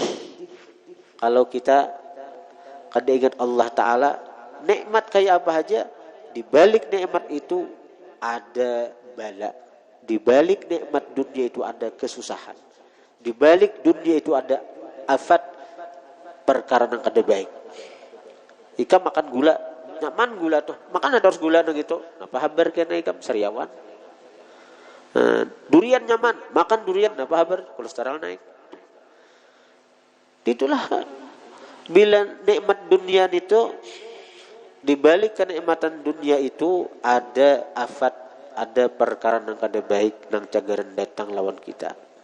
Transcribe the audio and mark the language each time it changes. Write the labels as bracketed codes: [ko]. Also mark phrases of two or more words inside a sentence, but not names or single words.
[bjn] Kalau kita kada ingat [ar] الله تعالى. [bjn] Nikmat kayak apa aja. [id] Di balik nikmat itu ada bala. Di balik nikmat dunia itu ada kesusahan. [bjn] Di balik dunia itu ada afat perkara nang kada baik. Ikam makan gula, nyaman gula tuh. Makan ada harus gula nang gitu. Apa habar kena ikam sariawan. Durian nyaman, makan durian apa habar kolesterol naik. Itulah bila nikmat dunia itu, di balik kenikmatan dunia itu ada afat, ada perkara nang kada baik nang cagaran datang lawan kita.